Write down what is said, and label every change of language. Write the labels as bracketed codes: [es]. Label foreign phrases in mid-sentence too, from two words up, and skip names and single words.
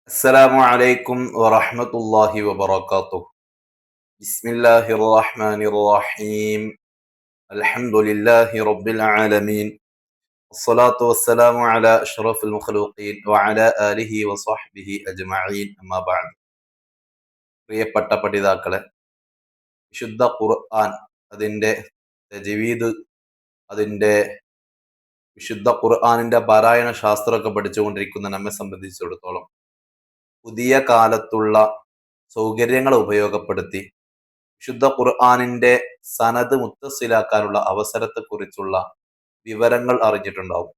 [ar] السلام عليكم ورحمة الله وبركاته. بسم الله الرحمن الرحيم. الحمد لله رب العالمين. الصلاة والسلام على أشرف المخلوقين وعلى آله وصحبه أجمعين. أما بعد. [ml] പ്രിയപ്പെട്ട പഠിതാക്കളെ, വിശുദ്ധ ഖുർആൻ അതിൻ്റെ തജ്വീദ്, അതിൻ്റെ വിശുദ്ധ ഖുർആനിന്റെ പാരായണ ശാസ്ത്രമൊക്കെ പഠിച്ചുകൊണ്ടിരിക്കുന്ന നമ്മെ സംബന്ധിച്ചിടത്തോളം പുതിയ കാലത്തുള്ള സൗകര്യങ്ങൾ ഉപയോഗപ്പെടുത്തി വിശുദ്ധ ഖുർആനിന്റെ സനത് മുത്തസിലാക്കാനുള്ള അവസരത്തെക്കുറിച്ചുള്ള വിവരങ്ങൾ അറിഞ്ഞിട്ടുണ്ടാവും.